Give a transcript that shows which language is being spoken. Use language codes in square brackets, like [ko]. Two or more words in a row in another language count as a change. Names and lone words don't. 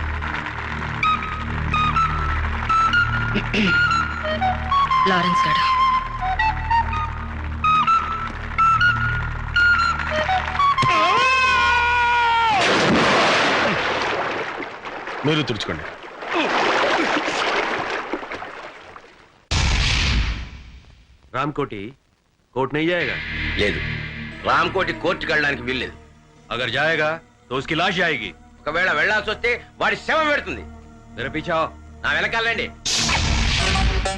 [te] లారెన్స్ గారు, మీరు తుడుచుకోండి. [hi] रामकोटी कोर्ट नहीं जाएगा? [te] లేదు, రామకోటి కోర్టుకి వెళ్ళడానికి వీల్లేదు. [hi] अगर जाएगा तो उसकी लाश जाएगी. [te] ఒకవేళ వెళ్లాల్సి వస్తే వాడి శవం పెడుతుంది. [hi] मेरे पीछे आओ. [te] నా వెనకాలండి.